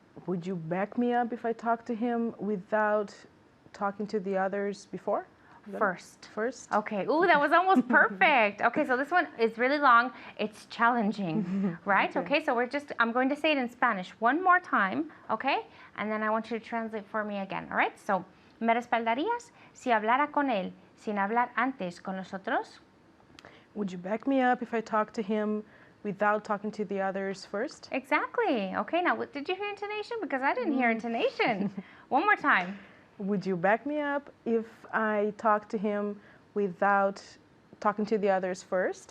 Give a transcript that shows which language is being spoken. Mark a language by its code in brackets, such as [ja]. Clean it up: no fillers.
[en] Would you back me up if I talk to him without talking to the others before? First. First? Okay. Ooh, that was almost perfect. Okay, so this one is really long. It's challenging, right? Okay, so I'm going to say it in Spanish one more time, okay? And then I want you to translate for me again, all right? [es] So, ¿me respaldarías si hablara con él sin hablar antes con los otros? [en] Would you back me up if I talk to him without talking to the others first? Exactly. Okay, now did you hear intonation? Because I didn't hear intonation. One more time. Would you back me up if I talk to him without talking to the others first?